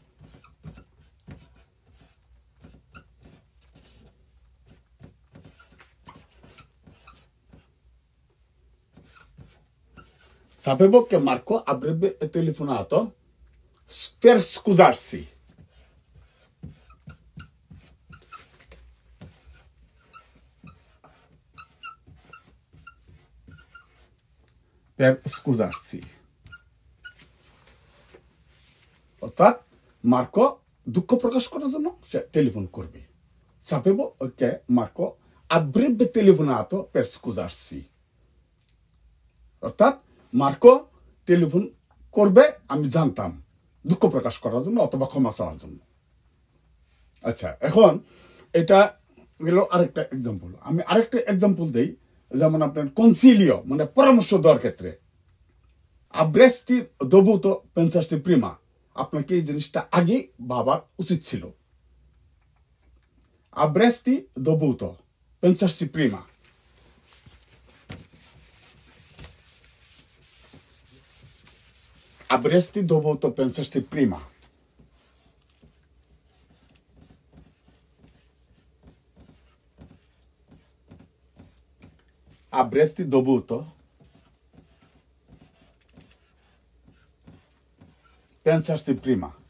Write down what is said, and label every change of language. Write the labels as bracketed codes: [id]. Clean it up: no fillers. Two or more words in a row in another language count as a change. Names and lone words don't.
[it] sapevo che Marco avrebbe telefonato per scusarsi। Per scusarsi [bn] অর্থাৎ মার্কো দুঃখ প্রকাশ করার জন্য সে টেলিফোন করবে। [it] sapevo che Marco avrebbe telefonato per scusarsi, [bn] অর্থাৎ মার্কো টেলিফোন করবে আমি জানতাম দুঃখ প্রকাশ করার জন্য অথবা ক্ষমা চাওয়ার জন্য। আচ্ছা, এখন এটা গেল আরেকটা এক্সাম্পল। আমি আরেকটা এক্সাম্পল দেই, যেমন আপনার কনসিলিও মানে পরামর্শ দেওয়ার ক্ষেত্রে [it] avresti dovuto pensarci prima, [bn] আপনাকে এই জিনিসটা আগে ভাবার উচিত ছিল। [it] avresti dovuto pensarci prima, avresti dovuto pensarci prima। avresti dovuto pensarci prima।